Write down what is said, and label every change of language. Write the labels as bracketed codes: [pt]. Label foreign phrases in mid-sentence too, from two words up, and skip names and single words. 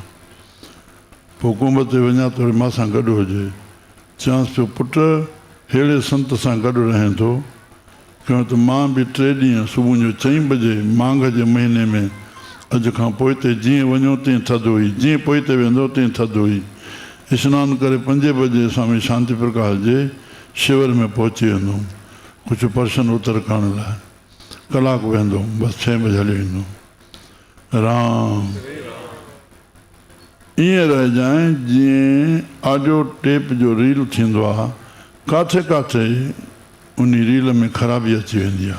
[sd] पोइ कुंभ ते वञा त वरी मां सां गॾु हुजे चवांसि पियो पुटु अहिड़े संत सां गॾु रहे थो क्यों त मां बि 3 ॾींहं सुबुह जो 4 बजे मांघ जे महीने में अॼु खां पोइ ते जीअं वञो तीअं थधि हुई जीअं पोइ ते वेंदो तीअं थधि हुई। सनानु करे 5 बजे स्वामी शांति प्रकाश जे शिविर में पहुची वेंदुमि कुझु पर्शन उतर करण लाइ कलाकु वेंदुमि बसि 6 बजे हली वेंदुमि। राम ईअं रहिजांइ जीअं ऑडियो टेप जो रील थींदो आहे किथे किथे उन रील में ख़राबी अची वेंदी आहे।